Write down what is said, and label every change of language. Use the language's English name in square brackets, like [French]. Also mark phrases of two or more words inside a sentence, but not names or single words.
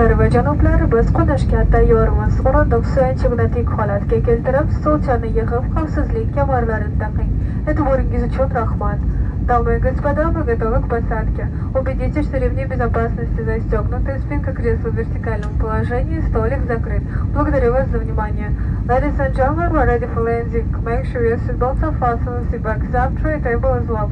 [Uzbek] janoblar, biz qo'nishga tayyormiz. O'rindiq suyanchiqni tik holatga keltirib, stolchani yig'ib, xavfsizlik kamarlarini taqing. E'tiboringiz uchun rahmat. [Russian] Дамы и господа, мы готовы к посадке. Убедитесь, что ремни безопасности застегнуты, спинка кресла в вертикальном положении, столик закрыт. Благодарю вас за внимание. [English] Ladies and gentlemen, we're ready for landing. Make sure your seatbelts are fastened, seatback is up, tray table is locked.